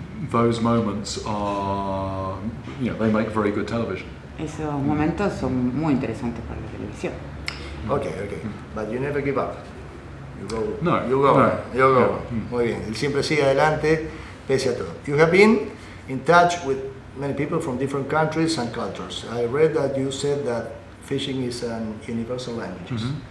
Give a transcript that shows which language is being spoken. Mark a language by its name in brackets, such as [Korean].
[English] those moments are, they make very good television. [Spanish] esos momentos son muy interesantes para la televisión. [English] Okay. But you never give up. You go. [Spanish] No, [English] You go. [Spanish] no. [English] You go. Yeah. [Spanish] Muy bien. Él siempre sigue adelante, pese a todo. [English] You have been in touch with many people from different countries and cultures. I read that you said that fishing is an universal language.